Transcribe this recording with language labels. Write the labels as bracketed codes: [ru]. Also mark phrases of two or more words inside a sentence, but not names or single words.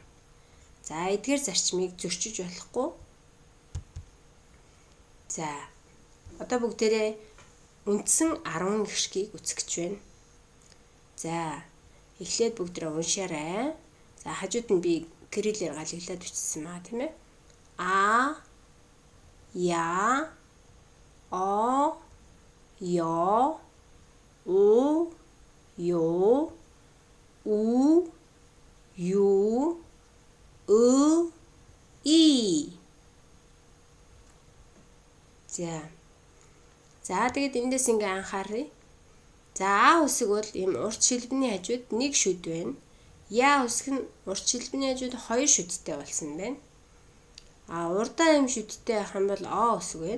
[mn] За эдгээр зарчмыг зөрчиж болохгүй. За одоо бүгдээрээ үндсэн 10 гишгийг үзэгч байна. За эхлээд бүгдээрээ уншаарай. За хажууд нь би кириллээр галиглаад бичсэн маа тийм ээ. А я о ё у ё у ю ы и. За тэгээд эндээс ингээ анхааръя. За А үсэг бол ийм урт шилбэний хажууд нэг шүд байна. Я үсэг нь урт шилбэний хажууд 2 шүдтэй болсон байна. А урдаа юм шүдтэй байх юм бол О үсэг байна.